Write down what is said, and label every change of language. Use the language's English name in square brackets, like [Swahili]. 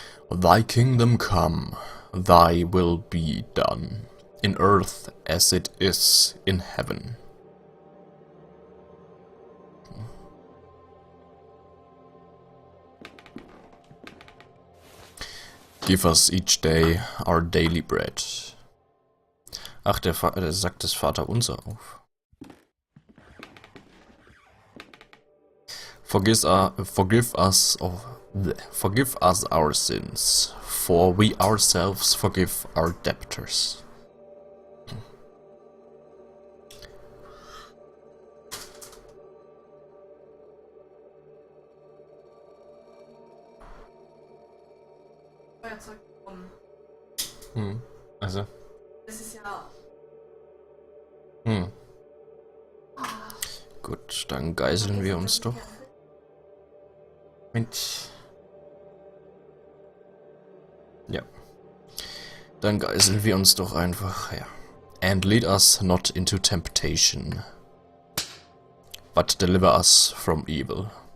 [English] Thy kingdom come, thy will be done, in earth as it is in heaven. Give us each day our daily bread. [German] Ach, der sagt das Vaterunser auf. [English] Forgive us our sins, for we ourselves forgive our debtors. [German] Feuerzeug bekommen. Also. Das ist ja. Gut, dann geiseln wir uns doch. Mensch. Ja. Dann geiseln wir uns doch einfach, ja. [English] And lead us not into temptation, but deliver us from evil.